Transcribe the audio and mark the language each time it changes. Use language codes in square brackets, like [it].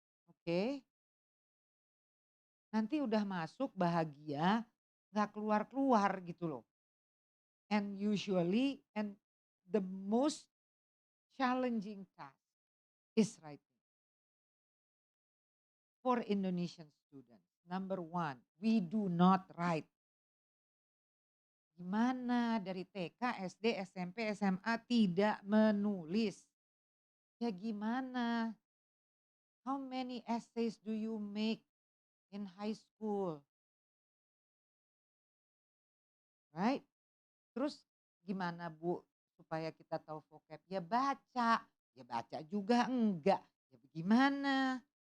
[id] Oke. Nanti udah masuk bahagia, nggak keluar-keluar gitu loh. [en] And usually, and the most challenging task is writing. For Indonesian students, number one, we do not write. [id] Gimana dari TK, SD, SMP, SMA tidak menulis? Ya gimana? [en] How many essays do you make in high school? Right? [id] Terus gimana Bu supaya kita tahu vocab? Ya baca. Ya baca juga enggak. Ya bagaimana?